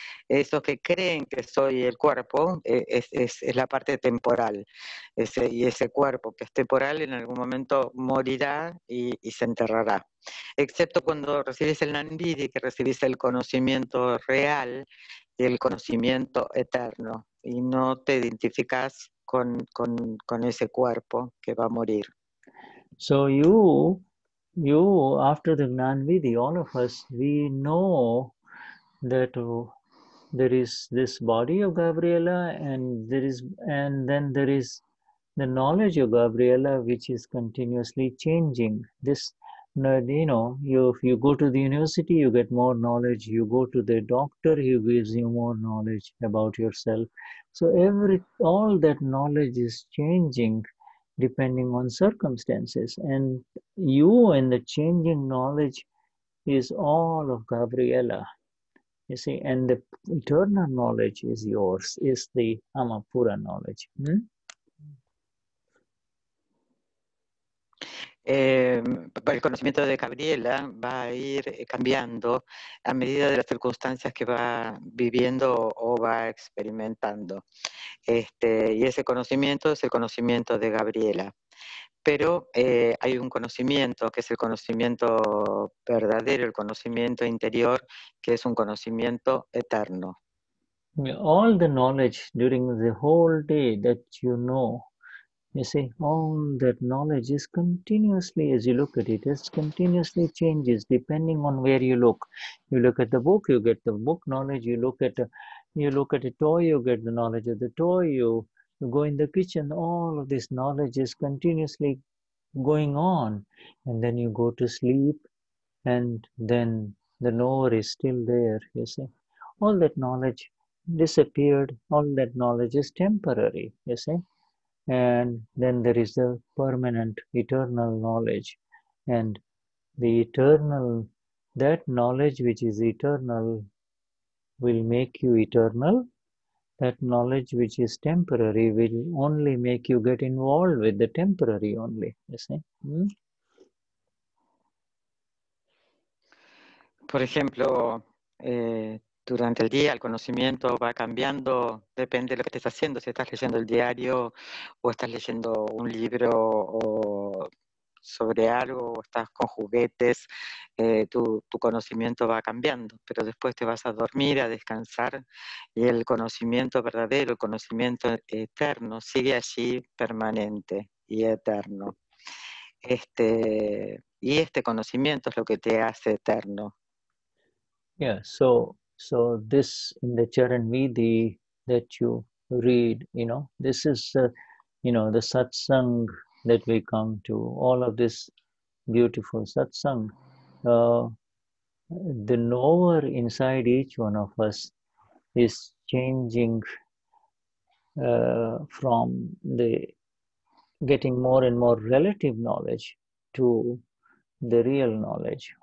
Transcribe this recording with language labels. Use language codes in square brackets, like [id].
[es] Esos que creen que soy el cuerpo es la parte temporal, y ese cuerpo que es temporal en algún momento morirá y se enterrará. Excepto cuando recibes el Gnani Vidhi, que recibís el conocimiento real, el conocimiento eterno, y no te identificas con ese cuerpo que va a morir. [en] So you after the Gnani Vidhi, all of us, we know that there is this body of Gabriela, and then there is the knowledge of Gabriela, which is continuously changing. This, if you go to the university, you get more knowledge. You go to the doctor, he gives you more knowledge about yourself. So all that knowledge is changing depending on circumstances, and you in the changing knowledge is all of Gabriela. You see, and the eternal knowledge is yours, is the Amapura knowledge. [es] El conocimiento de Gabriela va a ir cambiando a medida de las circunstancias que va viviendo o va experimentando. Y ese conocimiento es el conocimiento de Gabriela. Pero hay un conocimiento que es el conocimiento verdadero, el conocimiento interior, que es un conocimiento eterno. [en] All the knowledge during the whole day that you know, you see, all that knowledge is continuously, as you look at it, it continuously changes depending on where you look. You look at the book, you get the book knowledge. You look at a toy, you get the knowledge of the toy. You go in the kitchen, all of this knowledge is continuously going on. And then you go to sleep, and then the knower is still there, you see. All that knowledge disappeared, all that knowledge is temporary, you see. And then there is the permanent, eternal knowledge. And the eternal, that knowledge which is eternal will make you eternal. That knowledge which is temporary will only make you get involved with the temporary only, you see. [es] Por ejemplo, durante el día el conocimiento va cambiando, depende de lo que estés haciendo, si estás leyendo el diario o estás leyendo un libro o sobre algo o estás con juguetes, tu conocimiento va cambiando, pero después te vas a dormir, a descansar y el conocimiento verdadero, el conocimiento eterno sigue allí permanente y eterno. Y este conocimiento es lo que te hace eterno. [en] Yeah, so this in the Charan Vidhi that you read, this is, the satsang that we come to, all of this beautiful satsang. The knower inside each one of us is changing from the getting more and more relative knowledge to the real knowledge.